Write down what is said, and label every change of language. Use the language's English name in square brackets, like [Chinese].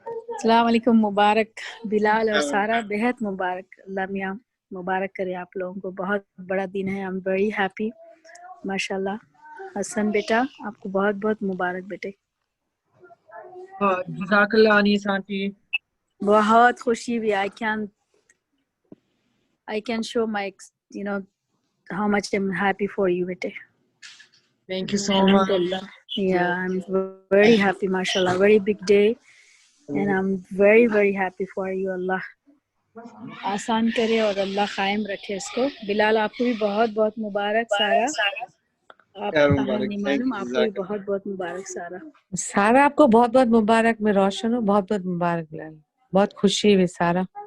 [Urdu] السلام علیکم، مبارک بلال اور سارا، بہت مبارک، اللہ میاں مبارک کرے آپ لوگوں کو، بہت بڑا دن ہے، [English] I'm very happy، [Urdu] ماشاء اللہ۔ حسن بیٹا آپ کو بہت بہت مبارک بیٹے، جزاک اللہ انیس آنٹی۔ بہت خوشی بھی، [English] I can show my how much I'm happy for you [Urdu] بیٹے۔ [English] Thank you so much. Yeah, I'm very happy, mashallah, very big day and I'm very very happy for you. [Urdu] اللہ آسان کرے اور اللہ قائم رکھے اس کو۔ بلال آپ کو بھی بہت بہت مبارک، سارا آپ کا نہیں معلوم، آپ کو بھی بہت بہت مبارک سارا۔ سارا آپ کو بہت بہت مبارک، میں روشن ہوں، بہت بہت مبارک بلال، بہت خوشی ہوئی سارا۔